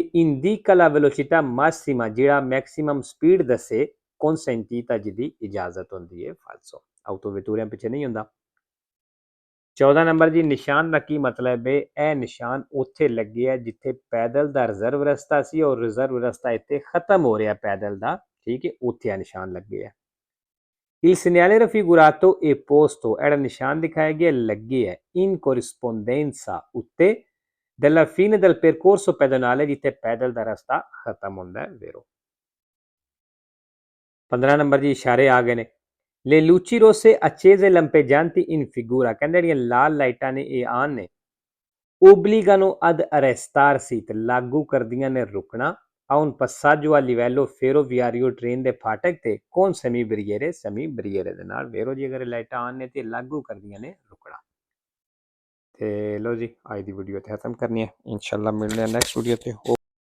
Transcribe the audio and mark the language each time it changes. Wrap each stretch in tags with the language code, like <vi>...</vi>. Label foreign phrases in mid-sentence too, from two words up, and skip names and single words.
<it>indica la velocità massima</it> <pa>ਜਿਹੜਾ</pa> <en>maximum speed</en> <pa>ਦੱਸੇ consentita ਜਿਹਦੀ ਇਜਾਜ਼ਤ ਹੁੰਦੀ ਹੈ ਫਾਲਸੋ autovetture ਪਿੱਛੇ ਨਹੀਂ ਹੁੰਦਾ 14 ਨੰਬਰ ਜੀ ਨਿਸ਼ਾਨ ਦਾ ਕੀ ਮਤਲਬ ਹੈ ਇਹ ਨਿਸ਼ਾਨ ਉੱਥੇ ਲੱਗਿਆ ਜਿੱਥੇ ਪੈਦਲ ਦਾ ਰਿਜ਼ਰਵ ਰਸਤਾ ਸੀ ਔਰ ਰਿਜ਼ਰਵ ਰਸਤਾ ਇੱਥੇ ਖਤਮ ਹੋ ਰਿਹਾ ਪੈਦਲ ਦਾ ਠੀਕ ਹੈ ਉੱਥੇ ਆ ਨਿਸ਼ਾਨ ਲੱਗੇ ਆ</pa> <it>Il segnale raffigurato è posto era</it> <pa>ਨਿਸ਼ਾਨ ਦਿਖਾਇਆ ਗਿਆ ਲੱਗੇ ਹੈ</pa> <it>in corrispondenza</it> <pa>ਉੱਤੇ</pa> <it>della fine del percorso pedonale</it> <pa>ਜਿੱਥੇ ਪੈਦਲ ਦਾ ਰਸਤਾ ਖਤਮ ਹੁੰਦਾ ਹੈ vero 15 ਨੰਬਰ ਜੀ ਇਸ਼ਾਰੇ ਆ ਗਏ ਨੇ</pa> <it>Le luci rosse accese lampeggianti in figura</it> <pa>ਕਹਿੰਦੇ ਜਿਹੜੀਆਂ ਲਾਲ ਲਾਈਟਾਂ ਨੇ ਇਹ ਆਨ ਨੇ</pa> <it>obbligano ad arrestarsi</it> <pa>ਤੇ ਲਾਗੂ ਕਰਦੀਆਂ ਨੇ ਰੁਕਣਾ</pa> <it>a un passaggio a livello ferroviario</it> <pa>train ਦੇ ਫਾਟਕ ਤੇ</pa> <it>con semi barriere</it> <pa>ਦੇ ਨਾਲ ਵੇਰੋ ਜੀ ਅਗਰ ਲਾਈਟਾਂ ਆਨ ਨੇ ਤੇ ਲਾਗੂ ਕਰਦੀਆਂ ਨੇ ਰੁਕਣਾ ਤੇ ਲੋ ਜੀ ਅੱਜ ਦੀ ਵੀਡੀਓ ਇੱਥੇ ਖਤਮ ਕਰਨੀ ਹੈ ਇਨਸ਼ਾਅੱਲਾ ਮਿਲਦੇ ਹਾਂ</pa> <en>next video</en> <pa>ਤੇ</pa>